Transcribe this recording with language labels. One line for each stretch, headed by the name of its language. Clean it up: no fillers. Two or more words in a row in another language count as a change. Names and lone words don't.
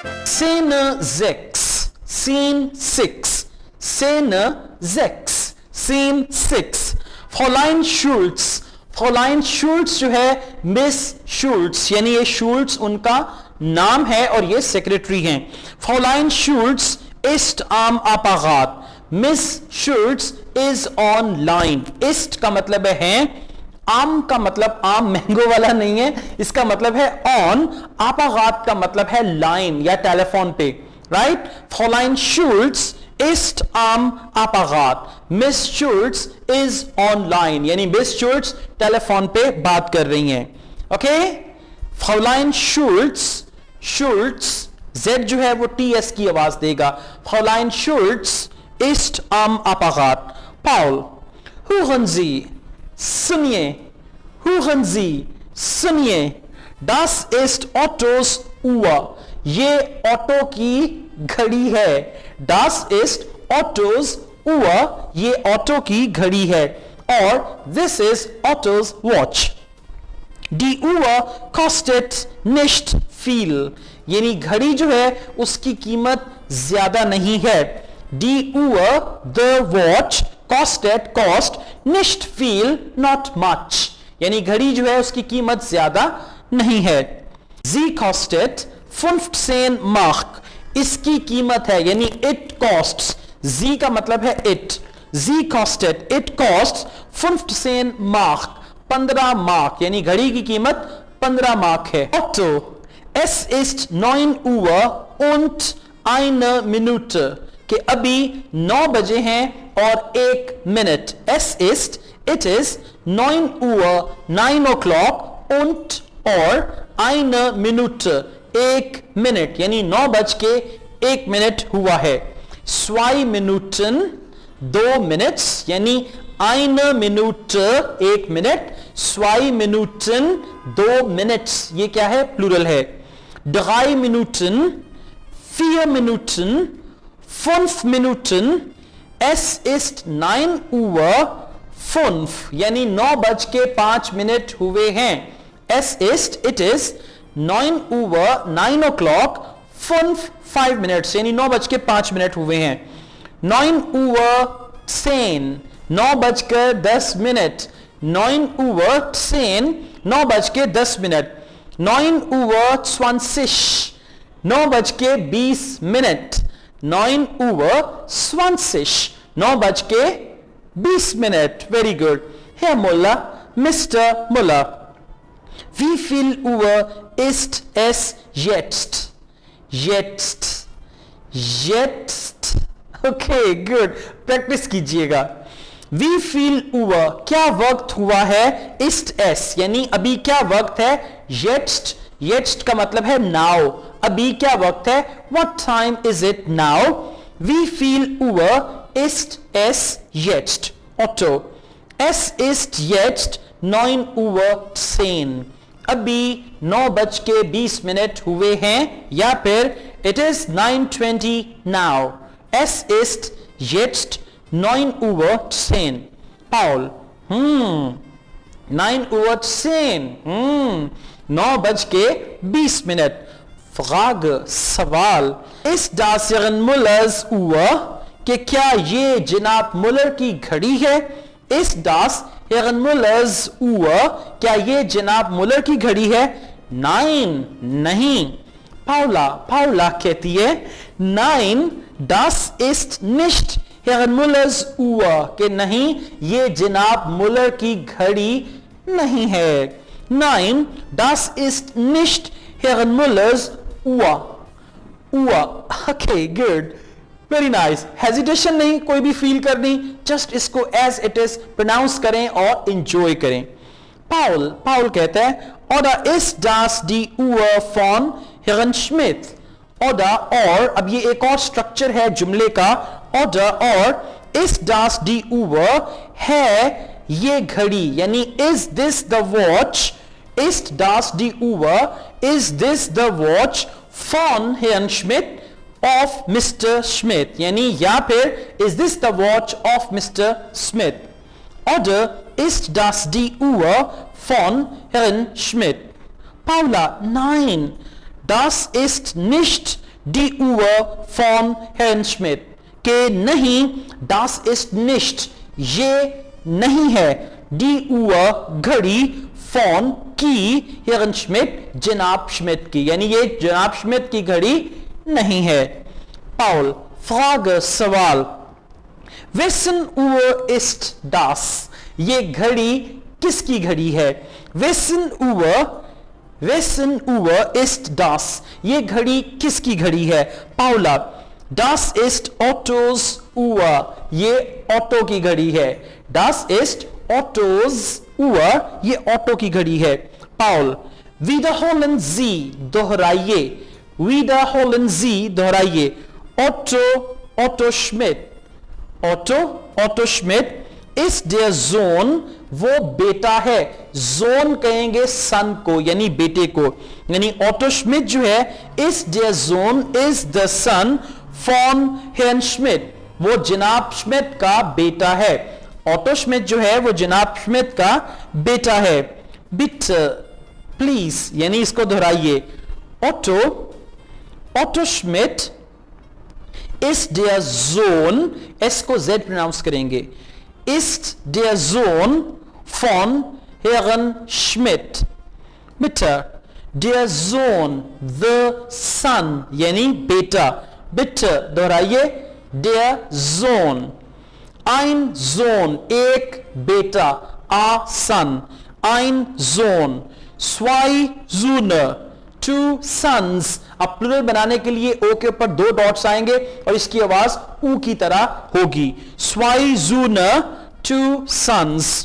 German: Szene 6, Scene 6, Szene 6, Scene 6. Fräulein Schulz, Fräulein Schulz
Hindi: जो है मिस Schulz, यानी ये Schulz उनका नाम है और ये सेक्रेटरी हैं.
German: Fräulein Schulz ist am Apparat.
English: Miss Schulz is online.
Hindi: Ist का मतलब है आम का मतलब आम मैंगो वाला नहीं है, इसका मतलब है ऑन. Apparat का मतलब है लाइन या टेलीफोन पे, राइट.
German: Fräulein Schulz ist am Apparat.
English: Miss Schulz is online,
Hindi: यानी Miss Schulz टेलीफोन पे बात कर रही हैं. ओके.
German: Fräulein Schulz, Schulz
Hindi: Z जो है वो TS की आवाज देगा.
German: Fräulein Schulz ist am Apparat. Paul, hören Sie, सुनिए, hören Sie, सुनिए. Das ist Ottos Uhr.
Hindi: ये ऑटो की घड़ी है.
German: Das ist Ottos Uhr.
Hindi: ये ऑटो की घड़ी है.
English: और this is Ottos watch.
German: Die Uhr kostet nicht viel.
Hindi: यानी घड़ी जो है उसकी कीमत ज्यादा नहीं है.
German: Die Uhr,
English: the watch,
German: kostet, cost, nicht viel,
English: not much.
Hindi: यानी घड़ी जो है उसकी कीमत ज्यादा नहीं है.
German: Sie kostet 15 Mark.
Hindi: इसकी कीमत है, यानी
English: it costs.
Hindi: Sie का मतलब है it.
German: Sie kostet,
English: it costs 15 Mark.
Hindi: 15 मार्क, यानी घड़ी की कीमत 15 मार्क है.
German: Otto, es ist 9 Uhr und eine Minute.
Hindi: कि अभी 9 बजे हैं और 1 मिनट.
German: Es ist,
English: it is
Hindi: 9 Uhr, 9 o'clock und और
German: eine Minute,
Hindi: 1 मिनट, यानी 9 बज के 1 मिनट हुआ है. 2 Minuten, 2 मिनट्स, यानी
German: eine Minute,
Hindi: 1 मिनट. 2 Minuten, 2 मिनट्स, ये क्या है? प्लूरल है.
German: 3 Minuten, 4 Minuten, 5 Minuten. Es ist 9 Uhr 5,
Hindi: यानी 9 बज के 5 मिनट हुए हैं.
German: Es ist,
English: it is 9 Uhr, 9 o'clock 5 minutes,
Hindi: यानी 9 बज के 5 मिनट हुए हैं. 9 Uhr 10, 9 बजकर 10 मिनट. 9 Uhr 10, 9 बज के 10 मिनट. 9 Uhr 20, 9 बज के 20 मिनट. 9 Uhr 20, 9 बज के 20 मिनट.
English: very good.
German: Herr Müller, Mr. Müller, wie viel Uhr ist es jetzt? Jetzt, jetzt.
English: Okay, good.
Hindi: प्रैक्टिस कीजिएगा.
German: Wie viel Uhr,
Hindi: क्या वक्त हुआ है?
German: Ist es,
Hindi: यानी अभी क्या वक्त है?
German: Jetzt, jetzt
Hindi: का मतलब है now. अभी क्या वक्त है?
English: What time is it now?
German: Wie viel Uhr ist es jetzt? Otto, es ist jetzt 9 Uhr 10.
Hindi: अभी 9 बज के 20 मिनट हुए हैं, या फिर
English: it is 9:20 now.
German: Es ist jetzt 9 Uhr 10. Paul, 9 Uhr 10.
Hindi: 9 बज के 20 मिनट.
German: Frage, सवाल. Ist das Herrn Müllers Uhr?
Hindi: कि क्या ये जनाब मुलर की घड़ी है?
German: Ist das Herrn Müllers Uhr?
Hindi: क्या ये जनाब मुलर की घड़ी है?
German: Nein, नहीं. Paula, Paula
Hindi: कहती है
German: Nein, das ist nicht Herrn Müllers Uhr.
Hindi: कि नहीं, ये जनाब मुलर की घड़ी नहीं है.
German: Nein, das ist nicht Herrn Müllers Uhr. Uhr.
English: Okay, good. Very nice.
Hindi: Hesitation नहीं कोई भी फील करनी, जस्ट इसको
English: as it is
Hindi: प्रोनाउंस करें और enjoy करें.
German: Paul, Paul
Hindi: कहता है
German: Oder ist das die Uhr von Herrn Schmidt?
Hindi: Oder और, अब ये एक और स्ट्रक्चर है जुमले का.
German: Oder और ist das die Uhr,
Hindi: है ये घड़ी, यानी
English: is this the watch?
German: Ist das die Uhr?
English: Is this the watch
German: von Herrn Schmidt?
English: Of Mr. Schmidt,
Hindi: यानी या फिर
English: is this the watch of Mr. Smith?
German: Oder ist das die Uhr von Herrn Schmidt? Paula, nein, das ist nicht die Uhr von Herrn Schmidt,
Hindi: के नहीं
German: das ist nicht,
Hindi: ये नहीं है,
German: die Uhr घड़ी von की Herrn Schmidt,
Hindi: जनाब श्मिट की, यानी ये जनाब श्मिट की घड़ी नहीं है।
German: Paul, Frage, सवाल, wessen Uhr ist das,
Hindi: ये घड़ी किसकी घड़ी है?
German: wessen Uhr ist das,
Hindi: ये घड़ी किसकी घड़ी है?
German: Paula, das ist Ottos Uhr,
Hindi: ये ऑटो की घड़ी है।
German: das ist Ottos Uhr,
Hindi: ये ऑटो की घड़ी है।
German: Paul, wiederholen Sie, दोहराइए, wiederholen Sie, दोहराइए। Otto Schmidt, Otto Schmidt ist der Sohn,
Hindi: वो बेटा है, जोन कहेंगे सन को, यानी बेटे को, यानी ऑटो श्मिट जो है, इस
German: der Sohn
English: is the son
German: von Herrn Schmidt,
Hindi: वो जनाब श्मिट का बेटा है। ऑटो श्मिट जो है वो जनाब श्मिट का बेटा है। बिट प्लीज, यानी इसको दोहराइए। ऑटो श्मिट
German: ist der Sohn,
Hindi: S को Z प्रोनाउंस करेंगे,
German: ist der Sohn von Herrn Schmidt। bitte, der Sohn,
English: the son,
Hindi: यानी बेटा।
German: bitte दोहराइए, der Sohn, ein Sohn,
Hindi: एक बेटा,
English: a son,
German: ein Sohn, zwei Söhne,
English: two sons।
Hindi: अब प्लूरल बनाने के लिए ओ के ऊपर दो डॉट्स आएंगे और इसकी आवाज ऊ की तरह होगी।
German: zwei Söhne,
English: two sons।